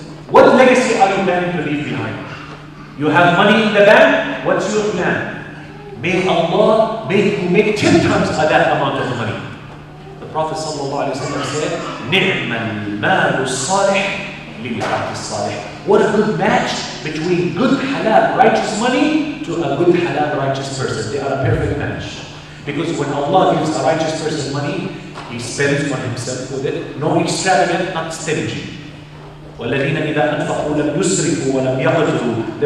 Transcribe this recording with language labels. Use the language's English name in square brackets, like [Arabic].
[English] What legacy are you planning to leave behind? You have money in the bank? What's your plan? May Allah make you make 10 times that amount of money. The Prophet ﷺ said, [Arabic] نِعْمَ الْمَالُ الصَّالِحِ لِلْعَبْدِ الصَّالِحِ. [English] What a good match between good halal righteous money to a good halal righteous person. They are a perfect match. Because when Allah gives a righteous person money, he spends on himself with it. No extravagant, not stingy. [Arabic] وَالَّذِينَ إِذَا أَنْفَقُوا لَمْ يُسْرِفُوا وَلَمْ يَقْتُرُوا.